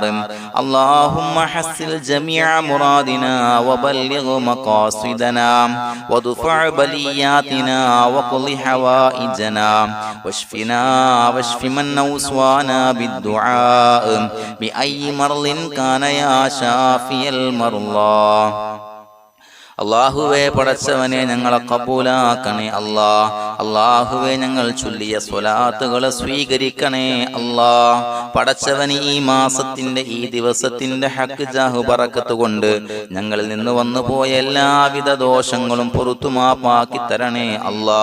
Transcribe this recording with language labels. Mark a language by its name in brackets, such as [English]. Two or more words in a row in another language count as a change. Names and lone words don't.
[Arabic] اللهم حصل جميع مرادنا وبلغ مقاصدنا وادفع بلياتنا وقض حوائجنا واشفنا واشف من أوصانا بالدعاء بأي مرض كان يا شافي المرضى. [Malayalam] അള്ളാഹുവേ, പടച്ചവനെ ഞങ്ങളെ കബൂലാക്കണേ അല്ലാ. അള്ളാഹുവേ, ഞങ്ങൾ ചൊല്ലിയ സ്വലാത്തുകളെ സ്വീകരിക്കണേ അല്ലാ. പടച്ചവന് ഈ മാസത്തിന്റെ ഈ ദിവസത്തിന്റെ ഹഖ് ജാഹ് ബറക്കത്ത് കൊണ്ട് ഞങ്ങളിൽ നിന്ന് വന്നുപോയ എല്ലാവിധ ദോഷങ്ങളും പുറത്തു മാപ്പാക്കി തരണേ അല്ലാ.